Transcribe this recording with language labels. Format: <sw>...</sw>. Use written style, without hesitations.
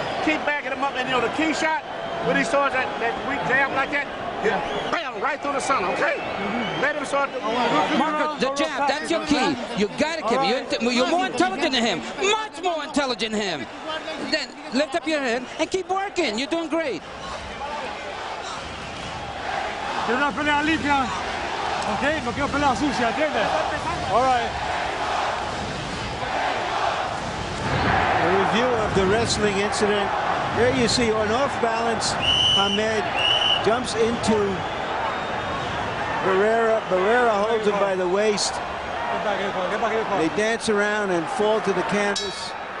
<en>Keep backing him up, and you know the key shot when he starts that weak jab like that. Bam, right through the center. Okay. Let him start. Marco, the jab. That's your key. You got it, Kim. You're more intelligent than him. Much more intelligent than him. Then lift up your head and keep working. You're doing great.</en> <es>Quiero una pelea limpia, ¿ok? No quiero pelea sucia, ¿entiendes?</es> <en>All right. A review of the wrestling incident. There you see, on off balance, Hamed jumps into Barrera. Barrera holds him by the waist. They dance around and fall to the canvas.</en>